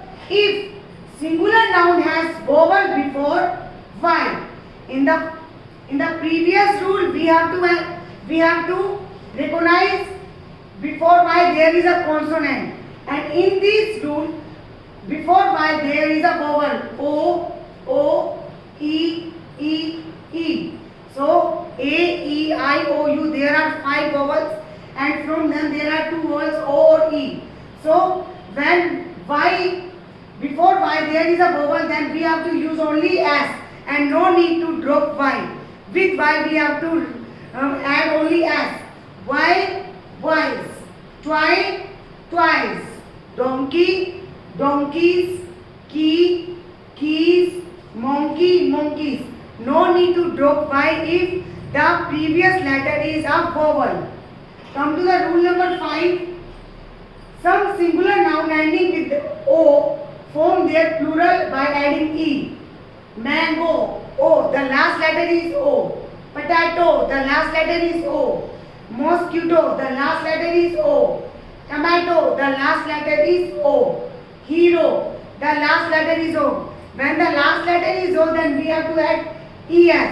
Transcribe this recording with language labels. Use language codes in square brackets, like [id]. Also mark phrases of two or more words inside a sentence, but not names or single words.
[en] If singular noun has vowel before y, in the In the previous rule, we have to recognize before y there is a consonant, and in this rule, before y there is a vowel o, e, e. So a, e, I, o, u. There are 5 vowels, and from them there are 2 vowels o or e. So when y before y there is a vowel, then we have to use only s, and no need to drop y. With y we have to add only s. Y, wise. Twice. Donkey, donkeys. Key, keys. Monkey, monkeys. No need to drop y if the previous letter is a vowel. Come to the rule number 5. Some singular noun ending with o form their plural by adding e. Mango, o, the last letter is o. Potato, the last letter is o. Mosquito, the last letter is o. Tomato, the last letter is o. Hero, the last letter is o. When the last letter is o, then we have to add es.